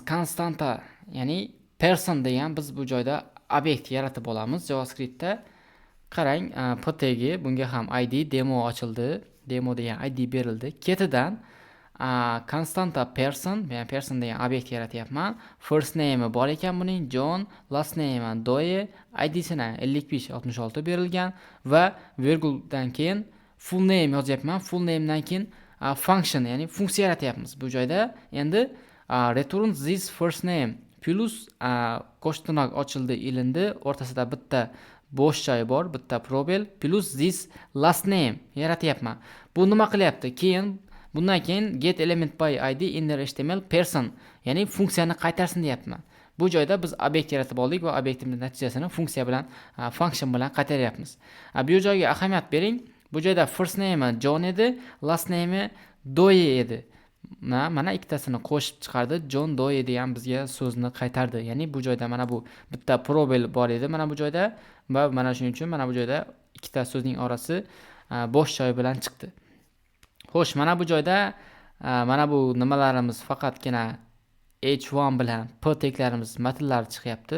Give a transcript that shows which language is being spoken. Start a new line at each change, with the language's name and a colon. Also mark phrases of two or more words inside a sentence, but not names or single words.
Uzbek: Konstanta, ya'ni person degan biz bu joyda obyekt yaratib olamiz JavaScriptda. Qarang, p tagi, bunga ham id demo ochildi. Demo degan id berildi. Ketidan constanta person, men person degan obyekt yaratyapman.
English: First name
Uzbek: bor ekan buning John,
English: last name
Uzbek: Doye, ID'sini 5566 berilgan va virguldan keyin
English: full name
Uzbek: yozyapman.
English: Full namedan
Uzbek: keyin function, ya'ni funksiya yaratyapmiz. Bu joyda endi
English: return this first name plus
Uzbek: qo'sh tirnoq ochildi, ilindi, o'rtasida bitta bo'sh joy bor, bitta probel plus
English: this last name
Uzbek: yaratyapman. Bu nima qilyapti? Bundan keyin
English: get element by id inner html person,
Uzbek: ya'ni funksiyani qaytarsin deyapman. Bu joyda biz obyekt yaratib oldik va obyektimiz natijasini funksiya bilan, function bilan qaytaryapmiz. Bu joyga ahamiyat bering. Bu joyda
English: first name
Uzbek: John edi,
English: last name
Uzbek: Doye edi. Mana ikkitasini qo'shib chiqardi. John Doye degan bizga so'zni qaytardi. Ya'ni bu joyda mana bu bitta probel bor edi mana bu joyda va mana shuning uchun mana bu joyda ikkita so'zning orasi bo'sh joy bilan chiqdi. Xo'sh, mana bu joyda mana bu nimalarimiz faqatgina h1 bilan p teklarimiz matnlar chiqyapti.